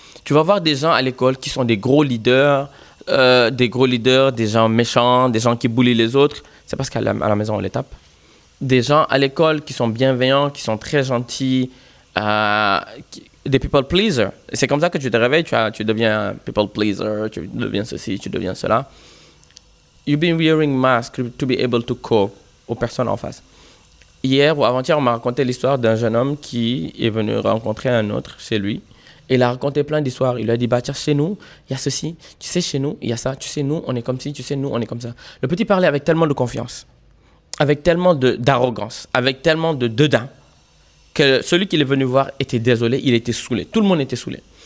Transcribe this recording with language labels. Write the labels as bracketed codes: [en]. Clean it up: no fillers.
[fr] Tu vas voir des gens à l'école qui sont des gros leaders, des gens méchants, des gens qui bully les autres. C'est parce qu'à la maison, on les tape. Des gens à l'école qui sont bienveillants, qui sont très gentils, des people pleasers. C'est comme ça que tu te réveilles, tu deviens un people pleaser, tu deviens ceci, tu deviens cela. [en] You've been wearing mask to be able to cope [fr] aux personnes en face. Hier ou avant-hier, on m'a raconté l'histoire d'un jeune homme qui est venu rencontrer un autre chez lui Et il a raconté plein d'histoires. Il lui a dit, bah tiens, chez nous, il y a ceci. Tu sais, chez nous, il y a ça. Tu sais, nous, on est comme ci. Tu sais, nous, on est comme ça. Le petit parlait avec tellement de confiance, avec tellement d'arrogance, avec tellement de dedans, que celui qui est venu voir était désolé, il était saoulé. Tout le monde était saoulé.